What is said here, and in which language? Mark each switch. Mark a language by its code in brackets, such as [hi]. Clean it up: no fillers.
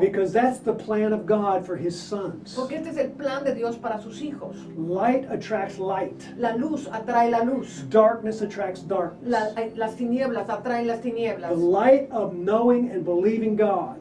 [en] because that's the plan of God for His sons. [es] Porque este es el plan de Dios para sus hijos. [en] Light attracts light. [es] La luz atrae la luz. [en] Darkness attracts darkness. [es] Las tinieblas atraen las [en] The [es] tinieblas. [en] light of knowing and believing God